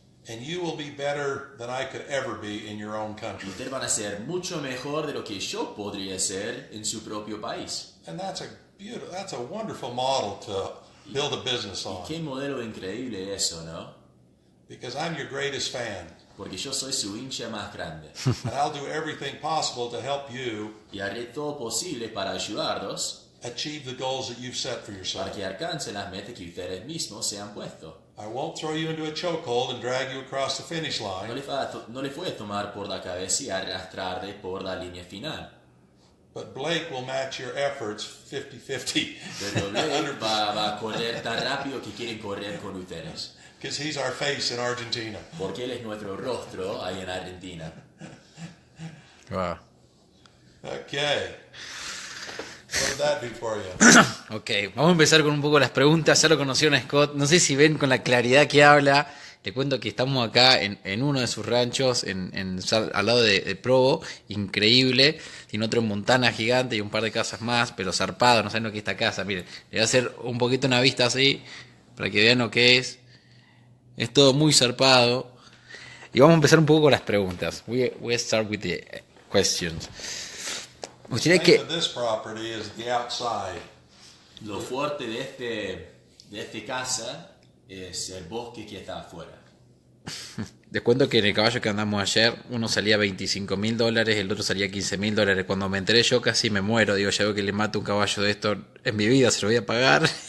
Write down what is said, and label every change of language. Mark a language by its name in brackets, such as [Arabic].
[English] And you will be better than I could ever be in your own country. [Spanish] Ustedes van a ser mucho mejor de lo que yo podría ser en su propio país. [English] And that's a wonderful model to build a business on. [Spanish] Qué modelo increíble eso, ¿no? [English] Because I'm your greatest fan. [Spanish] Porque yo soy su hincha más grande. [English] And I'll do everything possible to help you [Spanish] Y haré todo posible para ayudarlos [English] achieve the goals that you've set for [Spanish] para [English] yourself. [Spanish] que alcancen las metas que ustedes mismos se han puesto. [English] I won't throw you into a chokehold and drag you across the finish [Spanish] No [English] line, [Spanish] les voy a tomar por la cabeza y arrastrarle por la línea final. [English] but Blake will match your efforts 50-50. [Spanish] Pero Blake va a correr tan rápido que quieren correr con ustedes. [English] Because he's our face in Argentina. [Spanish] Porque él es nuestro rostro ahí en Argentina. [English] Wow. Okay. What did that do for you? [Spanish] Ok, vamos a empezar con un poco las preguntas. Ya lo conocieron a Scott. No sé si ven con la claridad que habla. Le cuento que estamos acá en uno de sus ranchos, al lado de Provo. Increíble. Tiene otro en Montana gigante y un par de casas más, pero zarpado. No saben lo que es esta casa. Miren, le voy a hacer un poquito una vista así para que vean lo que es. Es todo muy zarpado. Y vamos a empezar un poco con las preguntas. [English] We'll start with the questions. [Spanish] Me gustaría [English] The name [Spanish] que... [English] of this property is the outside. [Spanish] Lo fuerte de este casa es el bosque que está afuera. Les cuento que en el caballo que andamos ayer, uno salía $25,000, el otro salía $15,000. Cuando me enteré yo casi me muero. Digo, ya veo que le mato un caballo de esto en mi vida, se lo voy a pagar.